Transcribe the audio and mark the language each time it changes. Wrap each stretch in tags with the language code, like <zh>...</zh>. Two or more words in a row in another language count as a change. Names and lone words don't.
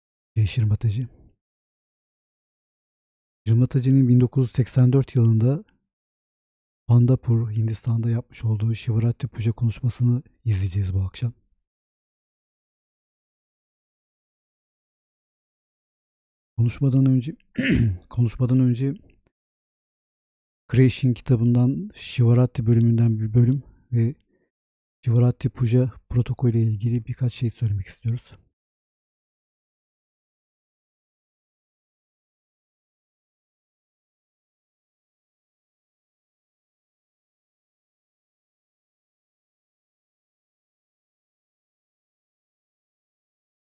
<tr>Shri Mataji. Shri Mataji'nin 1984 yılında Pandharpur Hindistan'da yapmış olduğu Shiva'nın Puja konuşmasını izleyeceğiz bu akşam. Konuşmadan önce Creation kitabından Shivaratri bölümünden bir bölüm ve Shivaratri Puja protokolü ile ilgili birkaç şey söylemek istiyoruz. Jai</tr>